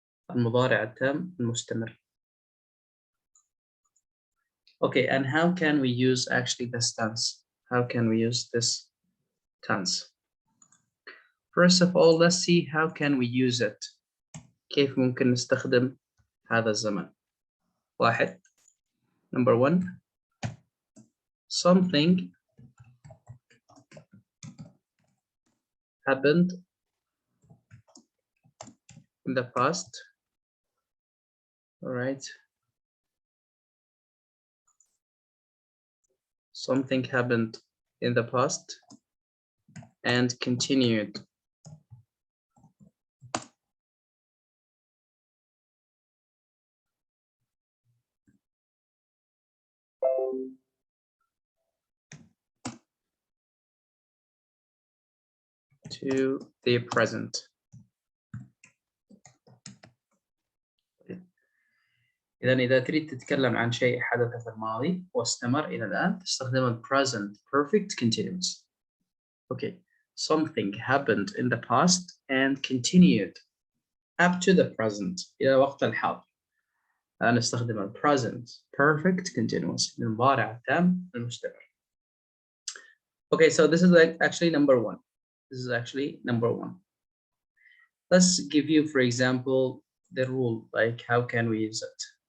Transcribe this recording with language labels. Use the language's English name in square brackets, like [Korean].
[Arabic] المضارع التام المستمر. [English] Okay, and how can we use actually this tense? How can we use this tense? First of all, let's see how can we use it. [Arabic] كيف ممكن نستخدم هذا الزمن؟ واحد. [English] Number one, something happened in the past. All right. Something happened in the past and continued. To the present. [Arabic] إذا تريد تتكلم عن شيء حدث في الماضي واستمر إلى الآن تستخدم present perfect continuous. [English] Okay, something happened in the past and continued up to the present [Arabic] إلى وقت الحاضر. نستخدم present perfect continuous المضارع التام المستمر. [English] Okay, so this is actually number one. This is actually number one. Let's give you, for example, the rule, like how can we use it?